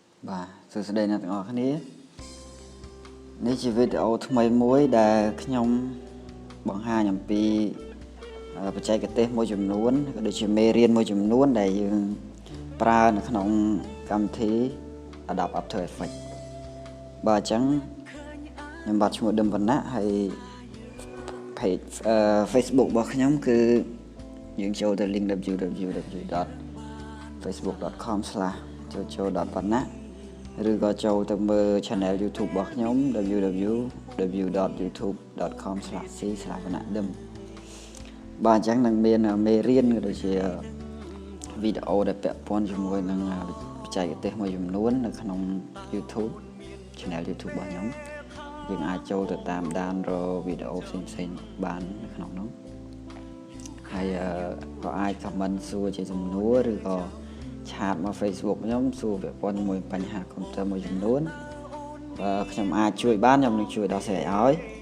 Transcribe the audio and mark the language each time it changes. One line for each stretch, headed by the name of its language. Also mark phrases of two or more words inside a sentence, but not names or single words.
Vietnamese: Bà, sự sẽ đây là
Khmer: ទាំងអស់គ្នានេះជាវីដេអូថ្មីមួយដែលខ្ញុំបង្ហាញអំពីបច្ចេកទេសមួយចំនួនក៏ដូចជាមេរៀនមួយចំនួនដែលយើងប្រើនៅក្នុងកម្មវិធី Adobe After Effects បាទអញ្ចឹងខ្ញុំបាទឈ្មោះឌឹមវណ្ណៈហើយ page Facebook របស់ខ្ញុំគឺយើងចូលទៅ link www.facebook.com/jojo.vanna ឬក៏ចូលទៅមើល channel YouTube របស់ខ្ញុំ www.youtube.com/c/vanadym បាទអញ្ចឹងនឹងមានមេរៀនក៏ដូចជាវីដេ អូដែលពាក់ព័ន្ធជាមួយនឹងបច្ចេកទេសមួយចំនួននៅក្នុង YouTube channel YouTube របស់ខ្ញុំយើងអាចចូលទៅតាមដានរកវីដេអូផ្សេងៗបាននៅក្នុងនោះហើយក៏អាច comment សួរជាសំណួរឬក៏ឆាតមក Facebook ខ្ញុំសួរពាក់ព័ន្ធជាមួយបញ្ហា computer មួយចំនួនខ្ញុំអាចជួយបានខ្ញុំនឹងជួយដោះស្រាយឲ្យ